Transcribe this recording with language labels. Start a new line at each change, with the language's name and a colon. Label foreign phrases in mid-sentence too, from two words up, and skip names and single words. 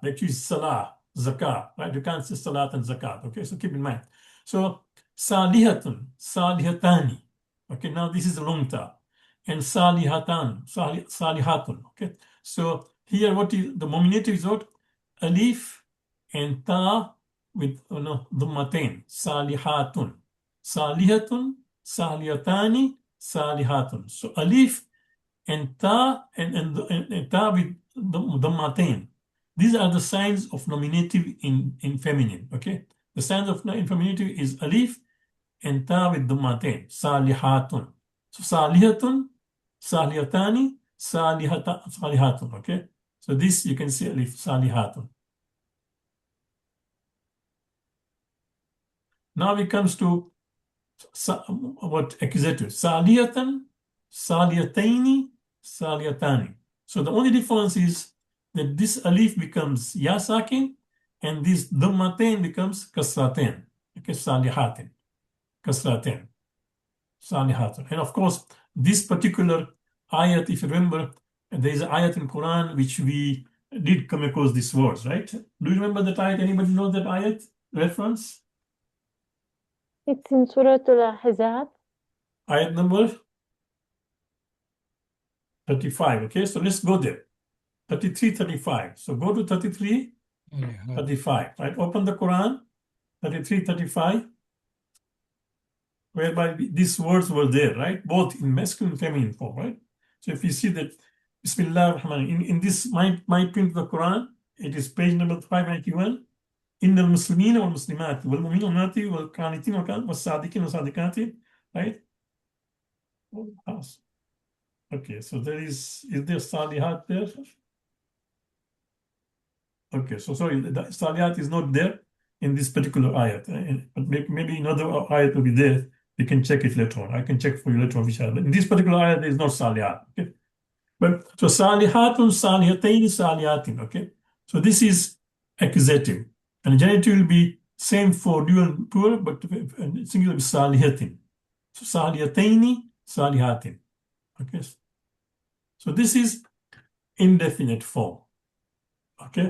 English: They choose salah, zakat, right? You can't say salat and zakat, okay? So keep in mind.
Arabic: So صالحة صالحتان.
English: Okay, now this is a long ta. And salihatun, okay? So here what is the nominative is what? Alif and ta with dhammatain, salihatun.
Arabic: صالحة صالحتان صالحة.
English: So alif and ta and ta with dhammatain. These are the signs of nominative in feminine. Okay, the signs of in feminative is alif and ta with dhammatain.
Arabic: Salihatun. So صالحة صالحتان صالحة.
English: Okay, so this you can see alif salihatun. Now it comes to what accusative.
Arabic: صالحة صالحتين صالحتان.
English: So the only difference is that this alif becomes ya sakin and this dhammatain becomes kasratain.
Arabic: Okay, صالحة كسرتين صالحة.
English: And of course, this particular ayat, if you remember, there is an ayat in Quran which we did come across these words, right? Do you remember that ayat? Anybody know that ayat reference? It's in Surah Al-Ahzab. Ayat number 35. Okay, so let's go there. 33, 35. So go to 33, 35. Right, open the Quran, 33, 35, whereby these words were there, right? Both in masculine and feminine form, right? So if you see that,
Arabic: بسم الله الرحمن,
English: in this, my print of the Quran, It is page number 591.
Arabic: إن المسلمين والمسلمات والمؤمنين والمؤمنات والقانتين والصادقين والصادقات,
English: right? Okay, so is there salihat there? Okay, so sorry, the salihat is not there in this particular ayat, but maybe another ayat will be there. You can check it later on. I can check for you later on, inshallah. But in this particular ayat, there is no salihat. Okay, but so
Arabic: صالحة صالحتين صالحة.
English: Okay, so this is accusative, and genitive will be same for dual and plural, but singular will be salihatin. So
Arabic: صالحتين صالحة.
English: Okay, so this is indefinite form. Okay.